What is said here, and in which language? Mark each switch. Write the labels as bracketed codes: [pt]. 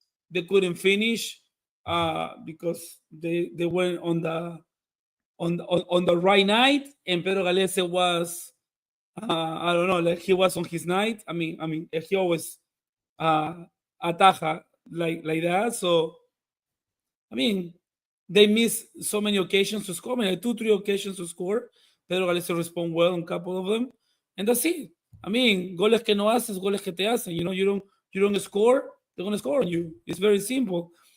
[en] They couldn't finish because they were on the right night, and Pedro Galese was I don't know, like he was on his night. I mean, he always ataja like that. So, I mean, they missed so many occasions to score. I mean, like 2-3 occasions to score. Pedro Galese respond well on a couple of them, and that's it. [es] I mean, goles que no haces, goles que te hacen. [en] You don't score, they're gonna score on you. It's very simple.